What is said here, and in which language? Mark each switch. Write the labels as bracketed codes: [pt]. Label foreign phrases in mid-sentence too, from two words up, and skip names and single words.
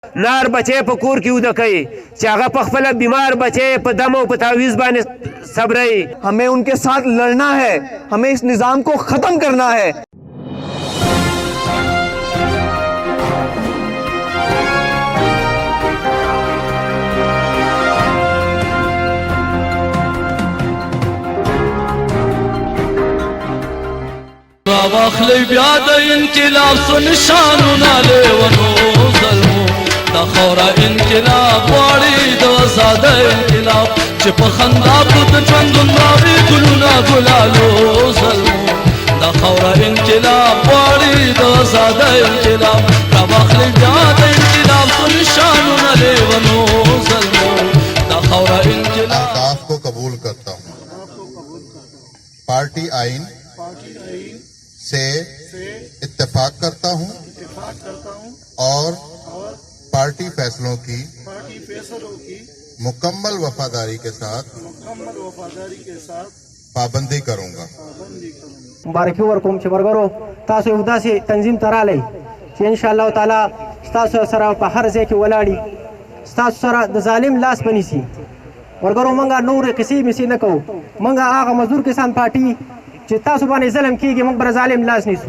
[ps] نار بچی په کور کې وده کوي چې هغه په خپله بیمار بچی په دم او په تعویض باندې صبروي. [ur] ہمیں ان کے ساتھ لڑنا ہے، ہمیں اس نظام کو ختم کرنا ہے. [ps] واخلی بیا د انقلاب سو نشانونه لیونو ظلمو دا خوره انقلاب غواړي د آزاده انقلاب چې په خندا کو د ژوندون راوړي ګلونه ګلالو ظلمو دا خوره انقلاب غواړي د آزاده انقلاب را واخلی بیا د انقلاب سو نشانونه لیونو ظلمو دا خوره انقلاب. [ur] اہداف کو قبول کرتا ہوں. پارٹی آئین سے اتفاق کرتا ہوں اور پارٹی فیصلوں کی مکمل وفاداری کے ساتھ پابندی کروں گا. [ps] مبارکی ورکوم چې مرګرو تاسو یو داسې تنظیم ته رالی چې [ar] انشاءالله تعالی [ps] ستاسو سره په هر ځای کې ولاړي، ستاسو سره د ظالم لاس به نیسي. مرګرو موږ نورې قصې مسې نه کوو، موږ هغه مزدور کسان پارټي چې تاسو باندې ظلم کېږي موږ به ظالم لاس نیسو.